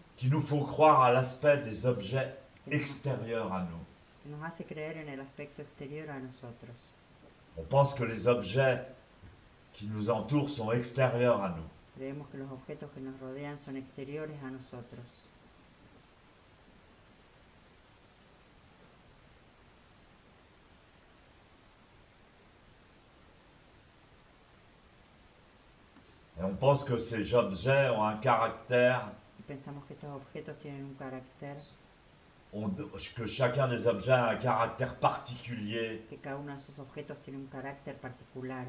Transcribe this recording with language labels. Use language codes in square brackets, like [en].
[fr] qui nous font croire à l'aspect des objets [es] que nos, [fr] extérieurs à nous. [es] que nos hace creer en el aspecto exterior a nosotros. [fr] On pense que les objets qui nous entourent sont extérieurs à nous. [es] Creemos que los objetos que nos rodean son exteriores a nosotros. [fr] Et on pense que ces objets ont un caractère, [es] Y pensamos que estos objetos tienen un carácter, [fr] que chacun des objets a un caractère particulier [es] que cada uno de esos objetos tiene un carácter particular